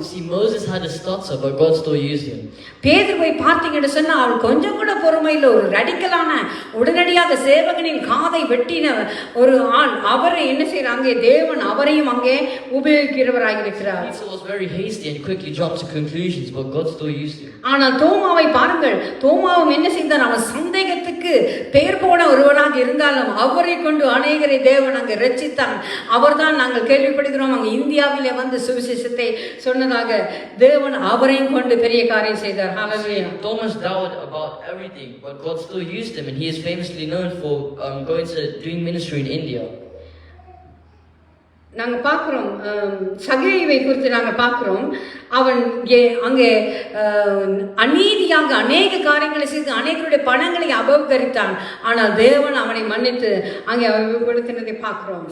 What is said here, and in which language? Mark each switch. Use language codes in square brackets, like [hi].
[en] See, Moses had a stutter, but God still used him. [ta] பேதுருவை பார்த்தீங்கன்னு சொன்னா அவள் கொஞ்சம் கூட பொறுமையில் ஒரு ரடிக்கலான உடனடியாக சேவகனின் காதை வெட்டின ஒரு ஆள், அவரை என்ன செய்யறாங்க, தேவன் அவரையும் அங்கே உபயோகிக்கிறவராக இருக்கிறார். [en] Peter was very hasty and quickly jumped to conclusions, but God still used him. [ta] ஆனால் தோமாவை பாருங்கள், தோமாவும் என்ன செய்தான், அவன் சந்தேகத்துக்கு பெயர் போன ஒருவனாக இருந்தாலும் அவரை கொண்டு அநேகரை தேவன் அங்கே ரட்சித்தான். அவர்தான் நாங்கள் கேள்விப்படுகிறோம் அங்கே இந்தியாவிலே வந்து சுவிசேஷத்தை சொன்னதாக தேவன் அவரையும் கொண்டு பெரிய காரியம் செய்தார். [en] Hallelujah. Thomas doubted about everything, but God still used him, and he is famously known for doing ministry in India. [ta] நாங்கள் பார்க்குறோம் சகேயுவை குறித்து நாங்கள் பார்க்குறோம். அவன் அங்கே அநீதியாக அநேக காரியங்களை செய்து அநேகருடைய பணங்களை அபகரித்தான். ஆனால் தேவன் அவனை மன்னித்து அங்கே அவப்படுத்தினதை பார்க்குறோம்.